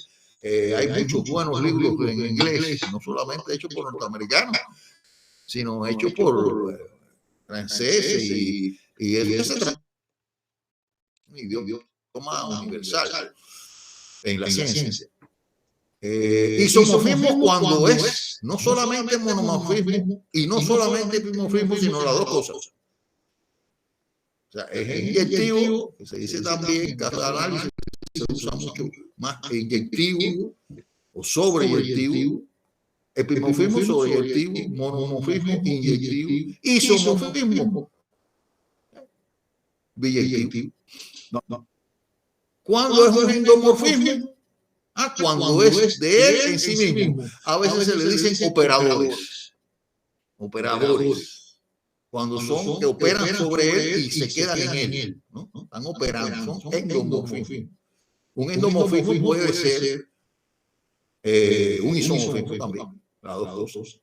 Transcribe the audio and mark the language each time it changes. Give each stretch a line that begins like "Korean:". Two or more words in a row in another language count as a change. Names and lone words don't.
Spanish: Hay muchos buenos libros en inglés, no solamente hechos por norteamericanos, sino hechos por franceses, y es un idioma universal en la ciencia. Isomorfismo cuando es no solamente monomorfismo y no solamente epimorfismo, sino las dos cosas. O sea, es inyectivo, que se dice también, en caso de análisis se usa mucho más inyectivo o sobreyectivo, epimorfismo, sobreyectivo, monomorfismo, inyectivo, isomorfismo, biyectivo. ¿Cuándo es un endomorfismo? Cuando es de él en sí mismo. A veces se le dicen operadores. Cuando son que operan sobre él y se quedan en él, ¿no? Están operando, son endomorfismos. Un endomorfismo puede ser un isomorfismo también, las dos cosas.